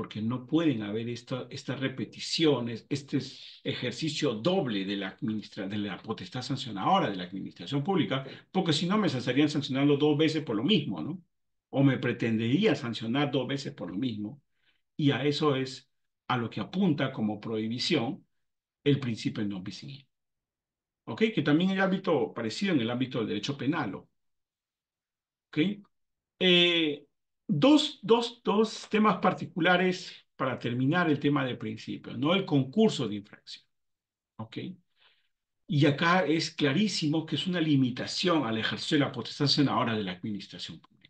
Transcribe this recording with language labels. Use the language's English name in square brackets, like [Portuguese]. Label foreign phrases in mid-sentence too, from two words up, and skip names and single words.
[Spanish] Porque no pueden haber estas repeticiones, este ejercicio doble de la potestad sancionadora de la administración pública, porque si no me estarían sancionando dos veces por lo mismo, ¿no? O me pretendería sancionar dos veces por lo mismo. Y a eso es a lo que apunta como prohibición el principio de [Latin] non bis in idem. [Spanish] ¿Ok? Que también hay ámbito parecido en el ámbito del derecho penal, ¿ok? Eh, dos temas particulares para terminar el tema de principio, ¿no? El concurso de infracción, ¿ok? Y acá es clarísimo que es una limitación al ejercicio de la potestad sancionadora de la administración pública.